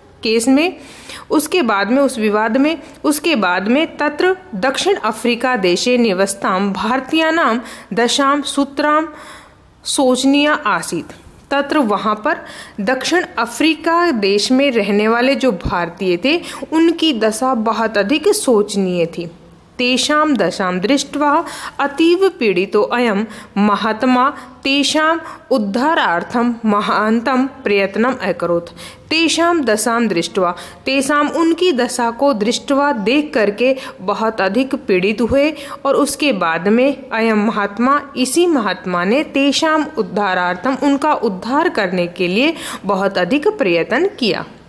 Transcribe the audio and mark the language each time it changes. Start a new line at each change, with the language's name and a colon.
Hindi: Case में, उसके बाद में उस विवाद में, उसके बाद में
Sanskrit: तत्र दक्षिण अफ्रीका देशे निवसतां भारतीयानां दशां सूत्रां शोचनीया आसीत्।
Hindi: तत्र वहाँ पर दक्षिण अफ्रीका देश में रहने वाले जो भारतीय थे उनकी दशा बहुत अधिक शोचनीय थी।
Sanskrit: तेषां दशां दृष्ट्वा अतीव पीड़ितो अयं महात्मा तेषां उद्धारार्थं महान्तं प्रयत्नम् अकरोत्। तेषां दशां दृष्ट्वा,
Hindi: तेषां उनकी दशा को दृष्ट्वा देख करके बहुत अधिक पीड़ित हुए और उसके बाद में अयं महात्मा, इसी महात्मा ने तेषां उद्धारार्थम, उनका उद्धार करने के लिए बहुत अधिक प्रयत्न किया।